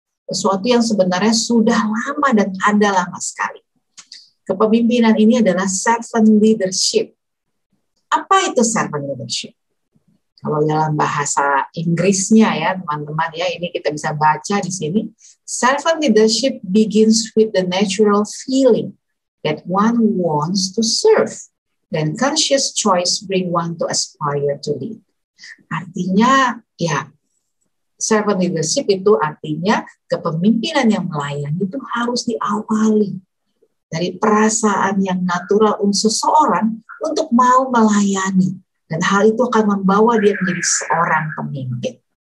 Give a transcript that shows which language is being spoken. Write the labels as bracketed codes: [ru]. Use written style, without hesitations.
[id] Sesuatu yang sebenarnya sudah lama dan ada lama sekali. Kepemimpinan ini adalah servant leadership. Apa itu servant leadership? Kalau dalam bahasa Inggrisnya ya teman-teman ya, ini kita bisa baca di sini. [en] Servant leadership begins with the natural feeling that one wants to serve. Then conscious choice bring one to aspire to lead. [id] Artinya ya, servant leadership itu artinya kepemimpinan yang melayani itu harus diawali dari perasaan yang natural untuk seseorang untuk mau melayani. Dan hal itu akan membawa dia menjadi seorang pemimpin.